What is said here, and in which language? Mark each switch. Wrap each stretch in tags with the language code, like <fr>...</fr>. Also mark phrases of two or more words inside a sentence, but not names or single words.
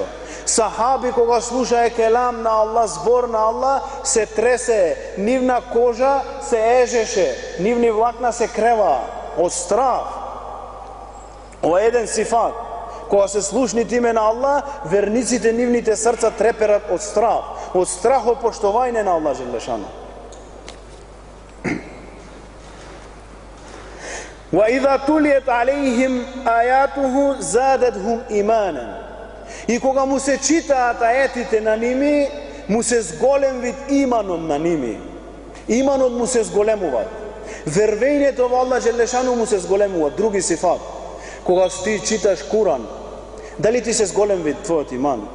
<mk>Сахаби кога слушае келам на Аллах, збор на Аллах, се тресе, нивна кожа се ежеше, нивни влакна се крева од страх. Ова е еден сифат. Кога се слушнит име на Аллах, верниците нивните срца треперат од страх од поштовање на Аллах Джелешану.</mk> <ar>وَإِذَا تُلِيَتْ عَلَيْهِمْ آيَاتُهُ زَادَتْهُمْ إِيمَانًا.</ar> <mk>И кога му се читаат аетите на ними, му се зголемвит иманот на ними. Иманот му се зголемува. Вервењето во Аллах Джелешану му се зголемува. Други сифат. Кога ти читаш Куран, дали ти се зголемви твојот иман?</mk>